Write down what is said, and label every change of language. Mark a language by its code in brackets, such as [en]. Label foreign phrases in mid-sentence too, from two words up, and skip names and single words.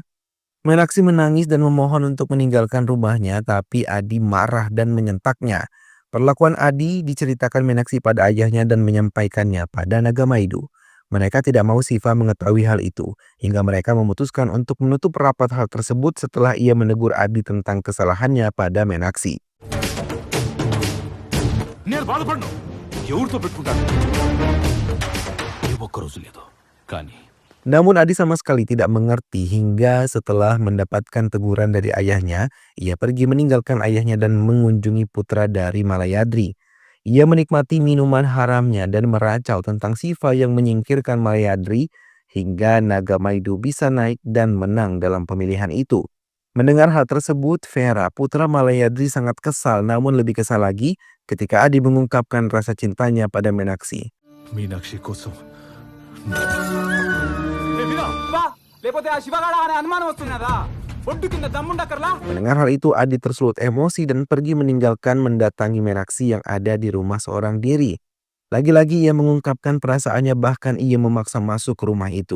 [id] Menaksi menangis dan memohon untuk meninggalkan rumahnya, tapi Adi marah dan menyentaknya. Perlakuan Adi diceritakan Menaksi pada ayahnya dan menyampaikannya pada Nagamaidu. Mereka tidak mau Siva mengetahui hal itu, hingga mereka memutuskan untuk menutup rapat hal tersebut setelah ia menegur Adi tentang kesalahannya pada Menaksi. [te] నేను బాధపడను. ఎవరితో పెట్టుకుంటాను? ఏ ఒక్కరోజు లేదు. కానీ [id] Namun Adi sama sekali tidak mengerti hingga setelah mendapatkan teguran dari ayahnya, ia pergi meninggalkan ayahnya dan mengunjungi putra dari Malayadri. Ia menikmati minuman haramnya dan meracau tentang Siva yang menyingkirkan Malayadri hingga Nagamaidu bisa naik dan menang dalam pemilihan itu. Mendengar hal tersebut, Vera, putra Malayadri sangat kesal, namun lebih kesal lagi ketika Adi mengungkapkan rasa cintanya pada Menaksi. [te] మీనాక్షి కోసం [id] Mendengar hal itu, Adi tersulut emosi dan pergi meninggalkan mendatangi Menaksi yang ada di rumah seorang diri. Lagi-lagi ia mengungkapkan perasaannya, bahkan ia memaksa masuk ke rumah itu.